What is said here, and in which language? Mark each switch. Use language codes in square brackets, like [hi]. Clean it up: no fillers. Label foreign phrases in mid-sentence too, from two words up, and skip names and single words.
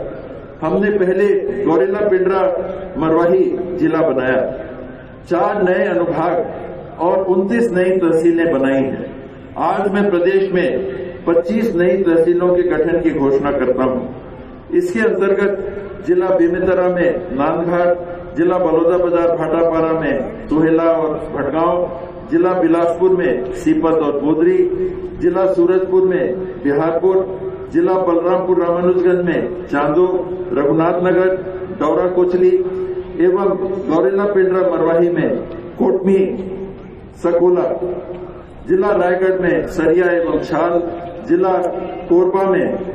[hi] हमने पहले गौरेला पिंडरा मरवाही जिला बनाया, 4 नए अनुभाग और 29 नई तहसीलें बनाई हैं। आज मैं प्रदेश में 25 नई तहसीलों के गठन की घोषणा करता हूं। इसके अंतर्गत जिला बेमेतरा में नांदघाट, जिला बलौदाबाजार भाटापारा में सोहेला और भटगांव, जिला बिलासपुर में सीपत और बोदरी, जिला सूरजपुर में बिहारपुर, जिला बलरामपुर रामानुजगंज में चांदो, रघुनाथनगर, डौरा कोचली एवं गौरेला पेंड्रा मरवाही में कोटमी सकोला, जिला रायगढ़ में सरिया एवं छाल, जिला कोरबा में